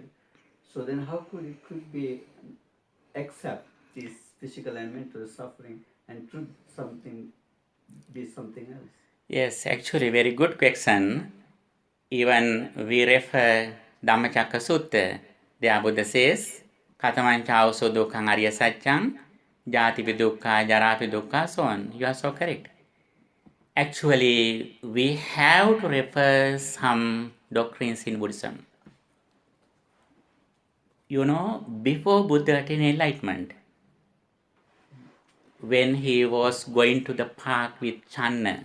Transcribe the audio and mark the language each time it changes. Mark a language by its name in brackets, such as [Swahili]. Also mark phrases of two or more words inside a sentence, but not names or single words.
[English] So then, how could be accept this physical and mental suffering and truth be something else? Yes, actually, very good question. Even we refer Dhamma Sutta. There Buddha says, [Pali] Katamancha also dukkhaṃ arya saccam, jātipi dukkha, jarapi dukkha, [English] so on. You are so correct. Actually, we have to refer some doctrines in Buddhism. Before Buddha attained enlightenment, when he was going to the park with Channa.